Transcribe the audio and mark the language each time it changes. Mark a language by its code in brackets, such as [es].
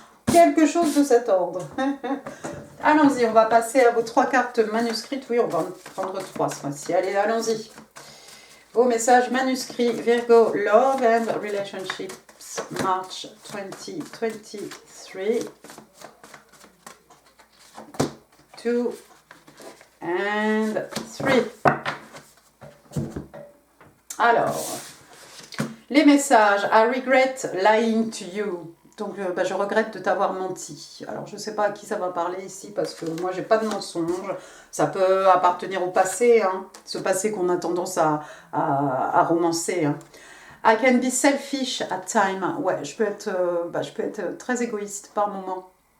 [fr] Quelque chose de cet ordre. Allons-y, on va passer à vos 3 cartes manuscrites. Oui, on va en prendre 3 ce mois-ci. Allez, allons-y. Vos messages manuscrits, [en] Virgo, Love and Relationships, March 2023. 2 and 3. [fr] Alors, les messages, [en] I regret lying to you. [fr] Donc, je regrette de t'avoir menti. Alors, je ne sais pas à qui ça va parler ici, parce que moi, j'ai pas de mensonge. Ça peut appartenir au passé, hein, ce passé qu'on a tendance à romancer. Hein. [en] I can be selfish at time. [fr] Ouais, je peux être très égoïste par moment.